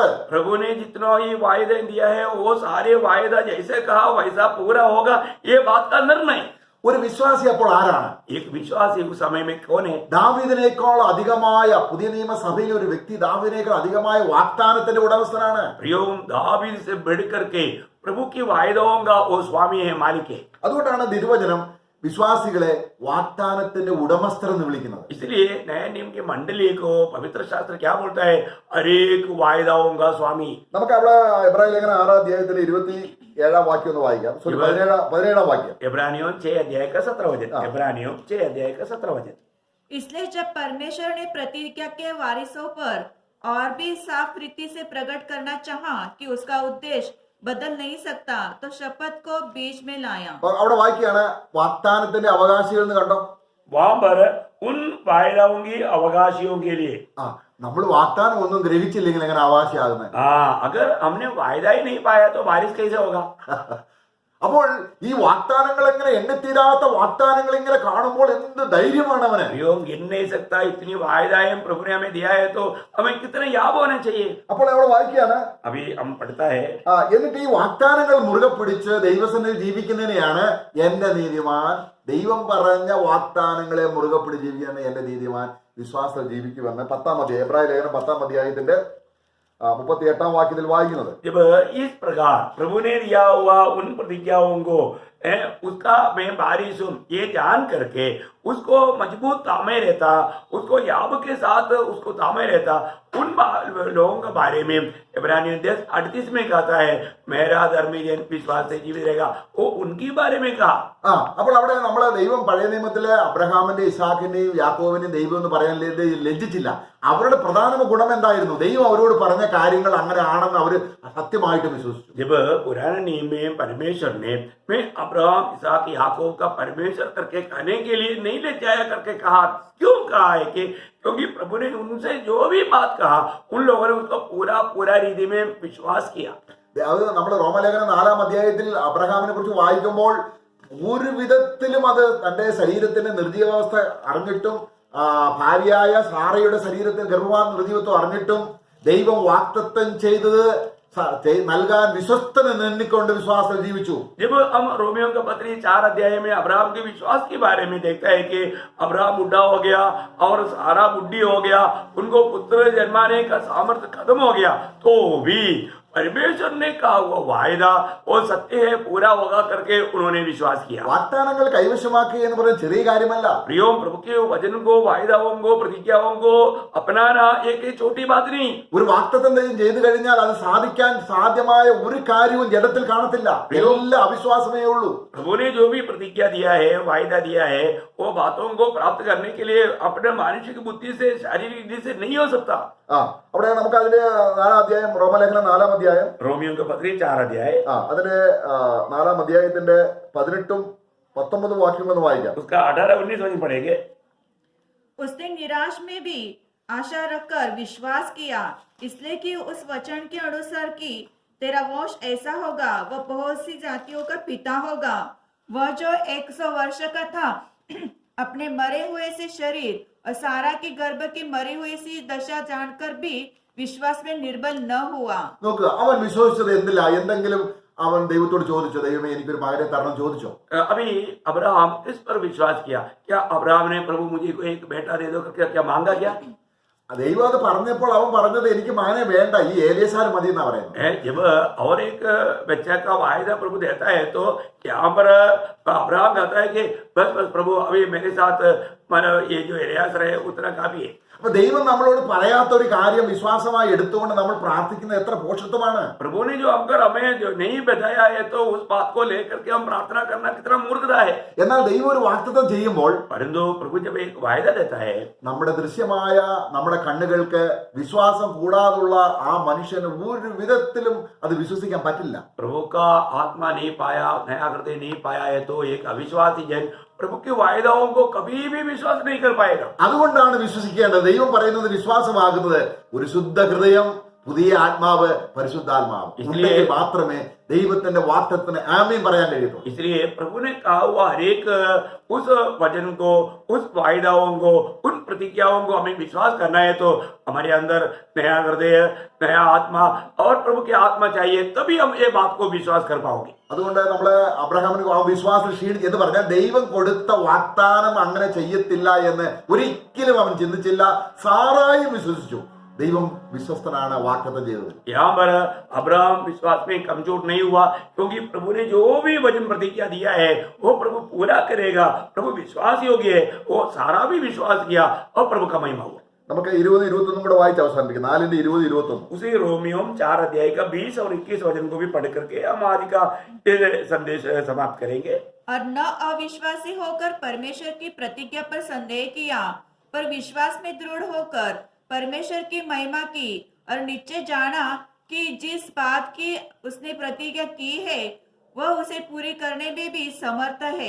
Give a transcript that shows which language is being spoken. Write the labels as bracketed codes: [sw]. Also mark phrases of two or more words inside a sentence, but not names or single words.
[hi] प्रभु ने जितना ही वायदा दिया है वो सारे वायदा जैसे कहा वैसा पूरा होगा, ये बात का निर्णय. [ml] ഒരു വിശ്വാസി അപ്പോൾ ആരാണ്? [hi] एक विश्वासी उस समय में कौन है? [ml] ദാവീദിനേക്കാൾ അധികമായ, പുതിയ നിയമസഭയിലെ ഒരു വ്യക്തി ദാവീദിനേക്കാൾ അധികമായ വാഗ്ദാനത്തിന്റെ ഉടമസ്ഥനാണ്. [hi] प्रियो, दावीद से बढ़ करके प्रभु की वायदाओं का वो स्वामी है, मालिक है. [ml] അതുകൊണ്ടാണ് തിരുവചനം വിശ്വാസികളെ വാഗ്ദാനത്തിന്റെ ഉടമസ്ഥർ എന്ന് വിളിക്കുന്നത്. [hi] इसलिए नए नियम की मंडली को पवित्र शास्त्र क्या बोलता है? हरेक वायदाओं का स्वामी. [ml] നമുക്ക് അവിടെ എബ്രായ ലേഖനം 6 അധ്യായത്തിലെ 27 വാക്യം ഒന്ന് വായിക്കാം. 17 വാക്യം. [hi] इब्रानियों 6 अध्याय का 17 वचन. इब्रानियों 6 अध्याय का 17 वचन. इसलिए जब परमेश्वर ने प्रतिज्ञा के वारिसों पर और भी साफ रीति से प्रकट करना चाहा कि उसका उद्देश्य बदल नहीं सकता, तो शपथ को बीच में लाया। [ml] അപ്പൊ അവിടെ വായിക്കുകയാണ് വാഗ്ദാനത്തിന്റെ അവകാശികൾ എന്ന് കണ്ടോ. [hi] वहां पर उन वायदाओं की अवकाशियों के लिए [ml] ആ നമ്മൾ വാഗ്ദാനം ഒന്നും ഗ്രഹിച്ചില്ലെങ്കിൽ എങ്ങനെ അവകാശിയാകുന്നത്? [hi] अगर हमने वायदा ही नहीं पाया तो बारिश कैसे होगा? [ml] അപ്പോൾ ഈ വാഗ്ദാനങ്ങൾ എങ്ങനെ എണ്ണിത്തീരാത്ത വാഗ്ദാനങ്ങൾ ഇങ്ങനെ കാണുമ്പോൾ എന്ത് ധൈര്യമാണ് അവന്. [hi] अभियोग गिन नहीं सकता, इतनी वायदाएं प्रभु ने हमें दिया है तो हमें कितने याब होने चाहिए. [ml] അപ്പോൾ അവിടെ വായിക്കുകയാണ്, [hi] अभी हम पढ़ता है [ml] എന്നിട്ട് ഈ വാഗ്ദാനങ്ങൾ മുറുകെ പിടിച്ച് ദൈവസന്നിധിയിൽ ജീവിക്കുന്നതിനെയാണ് എന്റെ നീതിമാൻ, ദൈവം പറഞ്ഞ വാഗ്ദാനങ്ങളെ മുറുകെ പിടിച്ച് ജീവിക്കുന്ന എന്റെ നീതിമാൻ വിശ്വാസം ജീവിക്കുമെന്ന് 10-ാം അധ്യായം എബ്രായ ലേഖനം 10-ാം അധ്യായത്തിന്റെ 38-ാം വാക്യത്തിൽ വായിക്കുന്നത്. [hi] जब इस प्रकार प्रभु ने दिया हुआ उन प्रतिज्ञाओं को उसका मैं बारिश हूं ये जान करके उसको मजबूत थामे रहता, उसको याब के साथ उसको थामे रहता, उन लोगों के बारे में इब्रानियों 10:38 में कहता है मेरा धर्मी जन विश्वास से जीवित रहेगा. वो उनकी बारे में कहा. [ml] അപ്പോൾ അവിടെ നമ്മളെ ദൈവം പഴയ നിയമത്തിലെ അബ്രഹാമിന്റെ ഇസാഖിന്റെയും യാക്കോബിന്റെയും ദൈവം എന്ന് പറയാൻ ലജ്ജിച്ചില്ല. അവരുടെ പ്രധാന ഗുണം എന്തായിരുന്നു? ദൈവം അവരോട് പറഞ്ഞ കാര്യങ്ങൾ അങ്ങനെ ആണെന്ന് അവര് സത്യമായിട്ട് വിശ്വസിച്ചു. [hi] जब पुराने नियम में परमेश्वर ने मैं अब्राहम इसहाक याकूब का परमेश्वर करके कहने के लिए नहीं ले जाया करके कहा. क्यों कहा है कि क्योंकि प्रभु ने उनसे जो भी बात कहा उन लोगों ने उसको पूरा रीति में विश्वास किया. [ml] അത് നമ്മൾ റോമലേഖനം 4-ാം അധ്യായത്തിൽ അബ്രഹാമിനെ കുറിച്ച് വായിക്കുമ്പോൾ ഒരു വിധത്തിലും അത് തന്റെ ശരീരത്തിന്റെ നിർജീവാവസ്ഥ അറിഞ്ഞിട്ടും ഭാര്യയായ സാറയുടെ ശരീരത്തിൽ ഗർഭവാൻ നിർജീവത്വം അറിഞ്ഞിട്ടും ദൈവം വാഗ്ദത്തം ചെയ്തത് നൽകാൻ വിശ്വസ്തനെന്ന് എണ്ണിക്കൊണ്ട് വിശ്വാസം ജീവിച്ചു. [hi] जब हम रोमियो का पत्री 4 अध्याय में अब्राहम के विश्वास के बारे में देखता है कि अब्राहम बुढ़ा हो गया और सारा बुढ़ी हो गया, उनको पुत्र जन्माने का सामर्थ्य खत्म हो गया, तो भी परमेश्वर ने कहा हुआ वायदा वो सत्य है, पूरा होगा करके उन्होंने विश्वास किया. [ml] വാഗ്ദാനങ്ങൾ കൈവശമാക്കുക എന്ന് പറയുന്നത് ചെറിയ കാര്യമല്ല. [hi] प्रियो प्रभु के वचन को, वायदाओं को, प्रतिज्ञाओं को अपनाना एक छोटी बात नहीं. [ml] ഒരു വാഗ്ദത്തം ചെയ്തു കഴിഞ്ഞാൽ അത് സാധിക്കാൻ സാധ്യമായ ഒരു കാര്യവും ജഡത്തിൽ കാണത്തില്ല. എല്ലാം അവിശ്വാസമേ ഉള്ളൂ. [hi] प्रभु ने जो भी प्रतिज्ञा दिया है, वायदा दिया है, वो बातों को प्राप्त करने के लिए अपने मानसिक बुद्धि से, शारीरिक बुद्धि से नहीं हो सकता. [ml] അവിടെ നമുക്ക് അതിന്റെ 4-ാം അധ്യായം റോമലേഖനം 4-ാം അധ്യായം [hi] रोमियो का पत्री 4 अध्याय [ml] അതിന്റെ 4-ാം അധ്യായത്തിന്റെ 18-ഉം 19-ഉം വാക്യങ്ങളൊന്ന് വായിക്കാം. [hi] उसका 18-19 वचन पढ़ेंगे. उसने निराश में भी आशा रखकर विश्वास किया, इसलिए कि उस वचन के अनुसार कि तेरा वंश ऐसा होगा, वह बहुत सी जातियों का पिता होगा. वह जो 100 वर्ष का था अपने मरे हुए से शरीर और सारा के गर्भ की मरी हुई सी दशा जानकर भी विश्वास में निर्बल न हुआ. [ml] നോക്കുക, അവൻ വിശ്വസിച്ചത് എന്തില്ല? എന്തെങ്കിലും അവൻ ദൈവത്തോട് ചോദിച്ചോ, ദൈവമേ എനിക്കൊരു മകനെ തരണം ചോദിച്ചോ? [hi] अभी अब्राहम इस पर विश्वास किया. क्या अब्राहम ने प्रभु मुझे को एक बेटा दे दो करके क्या मांगा? क्या [ml] ദൈവം അത് പറഞ്ഞപ്പോൾ അവൻ പറഞ്ഞത് എനിക്ക് മകനെ വേണ്ട, ഈ ഏലിയാസാർ മതി എന്നാ പറയുന്നത്. [hi] जब और एक बच्चा का वायदा प्रभु देता है तो यहाँ पर अब्राहम कहता है कि बस प्रभु अभी मेरे साथ ये जो एलियास रहे उतना काफी है. [ml] അപ്പൊ ദൈവം നമ്മളോട് പറയാത്ത ഒരു കാര്യം വിശ്വാസമായി എടുത്തുകൊണ്ട് നമ്മൾ പ്രാർത്ഥിക്കുന്നത് എത്ര പോഷത്വമാണ്. [hi] प्रभु ने जो अगर हमें जो नहीं बताया है तो उस बात को लेकर के हम प्रार्थना करना कितना मूर्खता है. [ml] എന്നാൽ ദൈവം ഒരു വാഗ്ദത്തം ചെയ്യുമ്പോൾ [hi] परंतु प्रभु जब एक वायदा देता है, [ml] നമ്മുടെ ദൃശ്യമായ നമ്മുടെ കണ്ണുകൾക്ക് വിശ്വാസം കൂടാതുള്ള ആ മനുഷ്യന് ഒരു വിധത്തിലും അത് വിശ്വസിക്കാൻ പറ്റില്ല. [hi] प्रभु का आत्मा नहीं पाया, नया हृदय नहीं पाया है तो एक अविश्वासी जन प्रभु की वायदाओं को कभी भी विश्वास नहीं कर पाएगा. [ml] അതുകൊണ്ടാണ് വിശ്വസിക്കേണ്ടത്. ദൈവം പറയുന്നത് വിശ്വാസമാകുന്നത് ഒരു ശുദ്ധ ഹൃദയം, പുതിയ ആത്മാവ്, പരിശുദ്ധാത്മാവ് ഉണ്ടെങ്കിൽ മാത്രമേ ദൈവത്തിന്റെ വാഗ്ദത്തത്തിന് ആമേൻ പറയാൻ കഴിയൂ. [hi] इसलिए प्रभु ने कहा हुआ हरेक उस वचन को, उस वायदाओं को, उन प्रतिज्ञाओं को हमें विश्वास करना है तो हमारे अंदर नया हृदय, नया आत्मा और प्रभु की आत्मा चाहिए, तभी हम ये बात को विश्वास कर पाओगे. [ml] അതുകൊണ്ട് നമ്മള് അബ്രഹാമിന് ആ വിശ്വാസം ക്ഷീണിച്ച് എന്ന് പറഞ്ഞാൽ ദൈവം കൊടുത്ത വാഗ്ദാനം അങ്ങനെ ചെയ്യത്തില്ല എന്ന് ഒരിക്കലും അവൻ ചിന്തിച്ചില്ല. സാറായും വിശ്വസിച്ചു. ദൈവം വിശ്വസ്തനാണ് വാഗ്ദത്തം ചെയ്തത്. [hi] यहाँ पर अब्राहम विश्वास में कमजोर नहीं हुआ, क्योंकि प्रभु ने जो भी वचन प्रतिज्ञा दिया है वो प्रभु पूरा करेगा. प्रभु विश्वास योग्य है, वो सारा भी विश्वास किया और प्रभु का महिमा हुआ. [ml] നമുക്ക് 20-21 കൂടെ വായിച്ച് അവസാനിപ്പിക്കും. 4-20-21 [hi] उसी रोमियो 4 अध्याय का 20 और 21 वचन को भी पढ़ करके हम आज का संदेश समाप्त करेंगे. और न अविश्वासी होकर परमेश्वर की प्रतिज्ञा पर संदेह किया, पर विश्वास में दृढ़ होकर परमेश्वर की महिमा की और निश्चय जाना कि जिस बात की उसने प्रतिज्ञा की है वह उसे पूरी करने में भी समर्थ है।